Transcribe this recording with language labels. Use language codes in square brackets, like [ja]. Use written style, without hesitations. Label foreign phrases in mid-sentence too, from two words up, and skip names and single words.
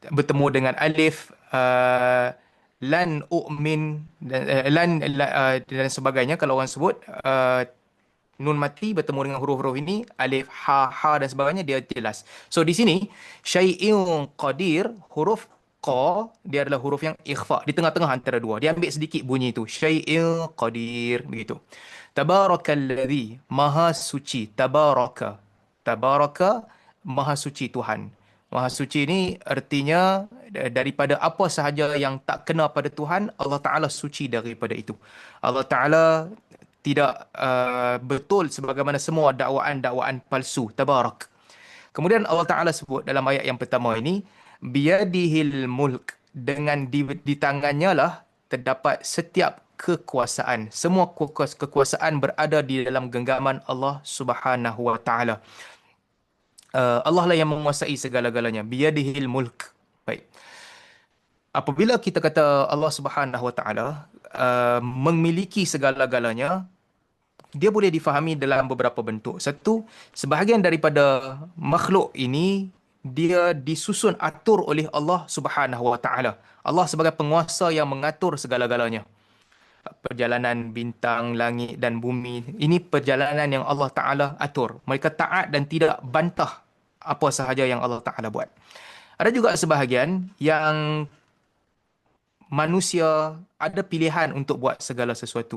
[ms] bertemu dengan alif, [ar] لن أؤمن [ms] dan sebagainya. Kalau orang sebut nun mati bertemu dengan huruf-huruf ini, alif, ha dan sebagainya, dia jelas. So di sini [ar] شيء قدير, [ms] huruf qa dia adalah huruf yang ikhfa di tengah-tengah antara dua. Dia ambil sedikit bunyi itu. [ar] شيء قدير [ms] begitu. Tabarakalladzi, maha suci. Tabaraka, maha suci Tuhan. Maha suci ini artinya daripada apa sahaja yang tak kena pada Tuhan, Allah Ta'ala suci daripada itu. Allah Ta'ala tidak betul sebagaimana semua dakwaan-dakwaan palsu. Tabarak. Kemudian Allah Ta'ala sebut dalam ayat yang pertama ini, [ar] بيده الملك, [ms] dengan di tangannya lah terdapat setiap kekuasaan. Semua kekuasaan berada di dalam genggaman Allah [ar] سبحانه وتعالى. [ms] Allah lah yang menguasai segala-galanya. [ar] بيده الملك. [ms] Baik. Apabila kita kata Allah [ar] سبحانه وتعالى [ms] memiliki segala-galanya, dia boleh difahami dalam beberapa bentuk. Satu, sebahagian daripada makhluk ini dia disusun atur oleh Allah [ar] سبحانه وتعالى. [ms] Allah sebagai penguasa yang mengatur segala-galanya. Perjalanan bintang, langit dan bumi, ini perjalanan yang Allah Ta'ala atur. Mereka taat dan tidak bantah apa sahaja yang Allah Ta'ala buat. Ada juga sebahagian yang manusia ada pilihan untuk buat segala sesuatu.